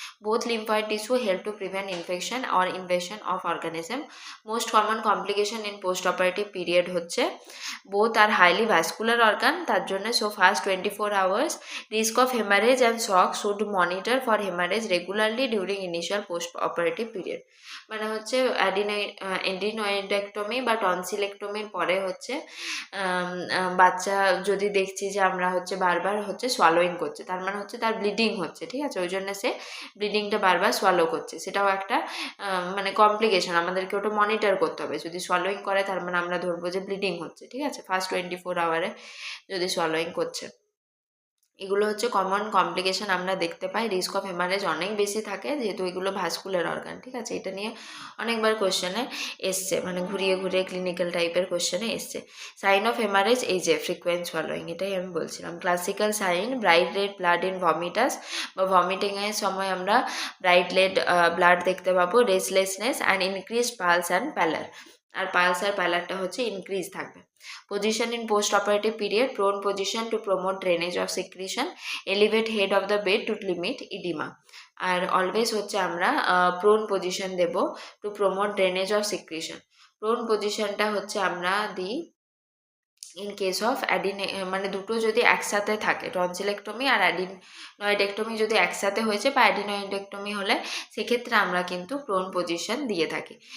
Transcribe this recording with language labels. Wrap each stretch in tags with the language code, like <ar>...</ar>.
<en>Both lymphoid tissue help to prevent infection or invasion of organism. Most common complication in post-operative period হচ্ছে both are highly vascular organ,</en> <bn>তার জন্য</bn> <en>so fast 24 hours. Risk of hemorrhage and shock should monitor for hemorrhage regularly during initial post-operative period.</en> <bn>মানে হচ্ছে অ্যাডিনোয়েডেক্টমি বা টনসিলেক্টমির পরে হচ্ছে বাচ্চা যদি দেখছি যে আমরা হচ্ছে বারবার হচ্ছে সোয়ালোইং করছে, তার মানে হচ্ছে তার ব্লিডিং হচ্ছে, ঠিক আছে, ওই জন্য সে ব্লিডিংটা বারবার সোয়ালো করছে, সেটাও একটা মানে কমপ্লিকেশন, আমাদেরকে ওটা মনিটর করতে হবে। যদি সোয়ালোইং করে তার মানে আমরা ধরবো যে ব্লিডিং হচ্ছে, ঠিক আছে, ফার্স্ট 24 আওয়ারে যদি সোয়ালোইং করছে। এগুলো হচ্ছে কমন কমপ্লিকেশন আমরা দেখতে পাই।</bn> <en>risk of haemorrhage</en> <bn>অনেক বেশি থাকে যেহেতু এগুলো ভাস্কুলার অর্গান, ঠিক আছে, এটা নিয়ে অনেকবার কোশ্চেনে এসছে, মানে ঘুরিয়ে ঘুরিয়ে ক্লিনিক্যাল টাইপের কোশ্চেনে এসছে। সাইন অফ হেমারেজ এই যে ফ্রিকোয়েন্ট সোয়ালোইং, এটাই আমি বলছিলাম।</bn> <en>classical sign bright red blood in vomitus</en> <bn>বা ভমিটিংয়ের সময় আমরা ব্রাইট রেড ব্লাড দেখতে পাবো,</bn> <en>restlessness and increased pulse and pallor,</en> <bn>আর pulse আর প্যালারটা হচ্ছে ইনক্রিজ থাকবে।</bn> <en>Position in post-operative period, prone position to promote drainage of secretion, elevate head of the bed to limit edema.</en> <bn>Are always হচ্ছে আমরা prone position Dev</bn> <en>To promote drainage of secretion.</en> <bn>Prone পজিশনটা হচ্ছে আমরা দিই in case of মানে দুটো যদি একসাথে থাকে, টনসিলেক্টমি আর অ্যাডিনয়েডেক্টমি যদি একসাথে হয়েছে বা অ্যাডিনয়েডেক্টমি হলে সেক্ষেত্রে আমরা কিন্তু প্রোন পজিশন দিয়ে থাকি।</bn>